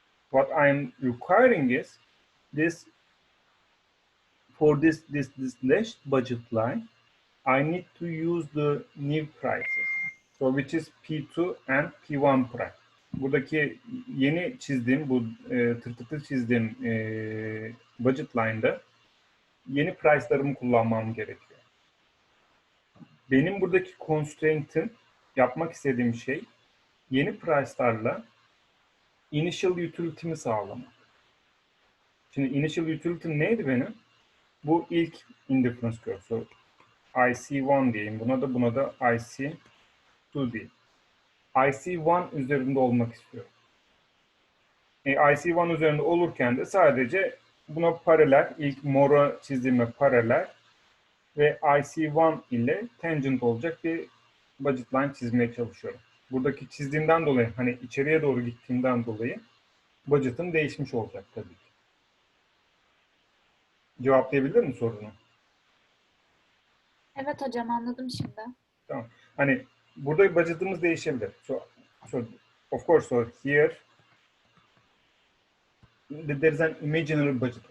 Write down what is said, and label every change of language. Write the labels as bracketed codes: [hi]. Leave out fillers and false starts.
[en] What I'm requiring is this for this dashed budget line, I need to use the new prices. So which is P2 and P1 price. [tr] Buradaki yeni çizdiğim, bu tırtıklı çizdiğim budget line'da yeni price'larımı kullanmam gerekiyor. Benim buradaki constraint'im, yapmak istediğim şey yeni price'larla initial utility'mi sağlamak. Şimdi initial utility neydi benim? Bu ilk indifference curve. So IC1 diyeyim. Buna da IC2 diyeyim. IC1 üzerinde olmak istiyorum. IC1 üzerinde olurken de sadece buna paralel, ilk mora çizdiğime paralel ve IC1 ile tangent olacak bir budget line çizmeye çalışıyorum. Buradaki çizdiğimden dolayı, hani içeriye doğru gittiğimden dolayı budget'ım değişmiş olacak tabii ki. Cevaplayabilir mi sorunu? Evet hocam, anladım şimdi. Tamam. Hani burada budget'ımız değişebilir. [en] So of course, so here there is an imaginary budget.